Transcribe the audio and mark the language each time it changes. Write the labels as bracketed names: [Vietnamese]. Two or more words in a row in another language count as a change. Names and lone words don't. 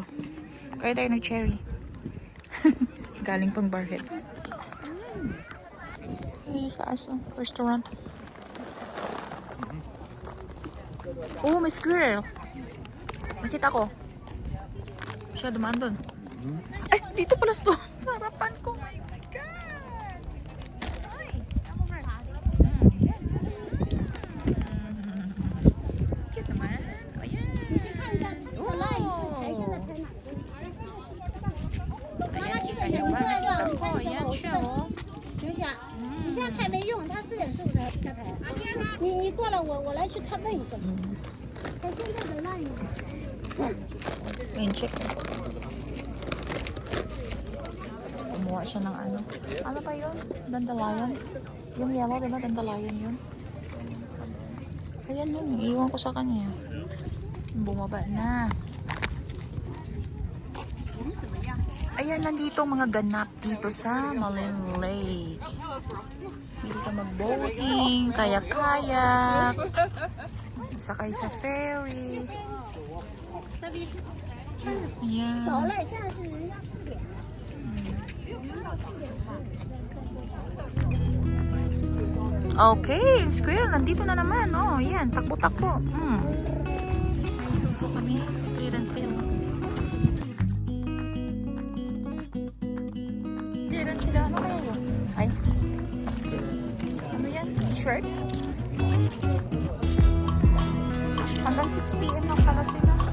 [Filipino] Kain tayo ng cherry. Galing pang Barhead. Sa aso. Restaurant. Oh, may squirrel. Nakita ko. Siya dumaan doon. Ay, dito pala ito. Harapan ko. [English] Oh my God. Ay, come over. [Filipino] Cute naman. Ayan. [Chinese] 你去看一下，它那个 line 是台下的拍哪个？妈妈去看一下，你坐在这儿，你看你想我去看。刘姐，你现在开没用，他4:15才开。你过来，我来去看问一下。他现在的 line。 [Filipino] Ayun, check. Kumuha siya ng ano. Ano pa yun? Dandelion? Yung yellow, diba? Dandelion yun. Ayan yun. Iiwan ko sa kanya. Bumaba na. Ayan, nandito ang mga ganap dito sa Malin Lake. Dito ka mag-boating, kayak-kayak, sakay sa ferry. Ayan. [Chinese] 早了，现在是人家4点。我们到4点半。 [English] Okay, squirrel, [Filipino] nandito na naman. Oh, ayan, takbo-takbo. May suso kami. [English] Clearance sale. [Filipino] Clearance sila. Ano kaya yun? Ay. Ano yan? T-shirt? Hanggang 6 p.m. lang pala sila.